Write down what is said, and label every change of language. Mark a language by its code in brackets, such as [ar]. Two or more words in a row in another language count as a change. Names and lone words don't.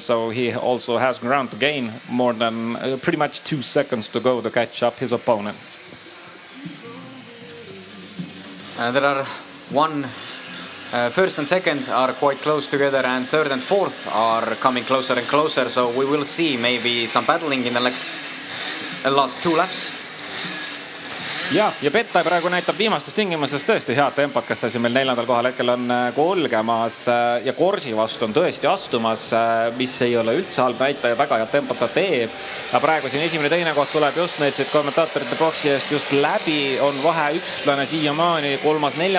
[en] So he also has ground to gain more than pretty much 2 seconds to go to catch up his opponents. There are first and second are quite close together, and third and fourth are coming closer and closer. So we will see maybe some battling in the last 2 laps. [et] Ja Pettai praegu näitab viimastes tingimustes tõesti head tempot, kes ta siin meil 4. kohal hetkel on kolgemas ja Korsi vastu on tõesti astumas, mis ei ole üldse halb näitaja, väga head tempot ta teeb. Ja praegu siin esimene teine koht tuleb just meil siit kommentaatorite boksi eest just läbi, on vahe ükslane siiamaani, 3., 4.